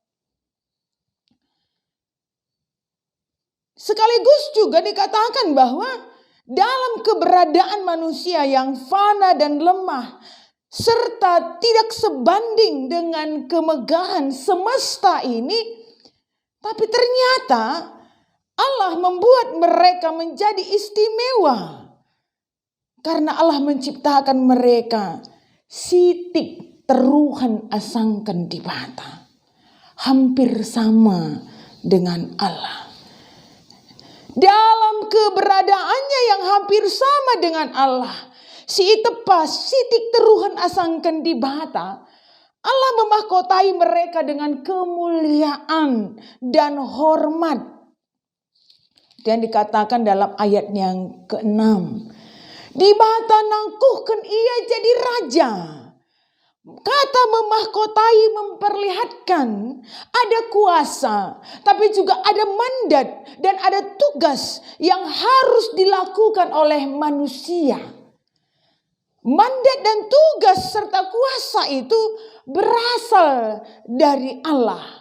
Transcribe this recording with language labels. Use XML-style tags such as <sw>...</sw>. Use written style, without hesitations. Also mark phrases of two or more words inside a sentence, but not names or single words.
<id>Sekaligus juga dikatakan bahwa dalam keberadaan manusia yang fana dan lemah, serta tidak sebanding dengan kemegahan semesta ini, tapi ternyata Allah membuat mereka menjadi istimewa. Karena Allah menciptakan mereka</id> <btx>sitik teruhan asangkan di bata.</btx> <id>Hampir sama dengan Allah. Dalam keberadaannya yang hampir sama dengan Allah,</id> <btx>si tepas sitik teruhan asangkan di bata,</btx> <id>Allah memahkotai mereka dengan kemuliaan dan hormat. Dan dikatakan dalam ayat yang ke-6,</id> <btx>di bata nangkuhkan ia jadi raja.</btx> <id>Kata memahkotai memperlihatkan ada kuasa, tapi juga ada mandat dan ada tugas yang harus dilakukan oleh manusia. Mandat dan tugas serta kuasa itu berasal dari Allah.</id>